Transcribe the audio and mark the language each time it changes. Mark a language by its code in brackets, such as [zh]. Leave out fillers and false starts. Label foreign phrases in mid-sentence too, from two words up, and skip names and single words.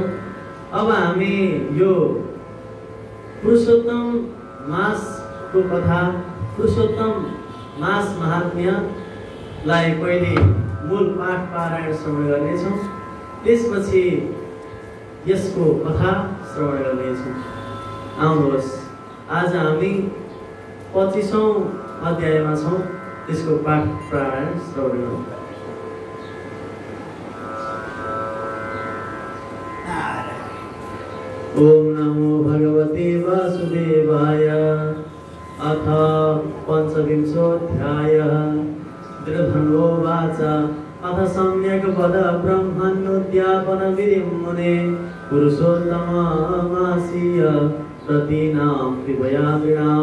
[ne] अब हामी यो पुरुषोत्तम मासको कथा, पुरुषोत्तम मास महात्म्यलाई पहिले मूल पाठ पारायण श्रवण गर्नेछौँ, त्यसपछि यसको कथा श्रवण गर्नेछौँ। आउनुहोस्, आज हामी 25औं अध्यायमा छौँ, त्यसको पाठ पारायण श्रवण गरौँ। [sa] ओम नमो भगवते वासुदेवाय। अथ पंचविंशोऽध्यायः। दृढन्वोवाच अथ सम्यक् वद ब्रह्मण्योद्यापनविधिं मुने पुरुषोत्तममासीय प्रतीनां कृपयादृणां।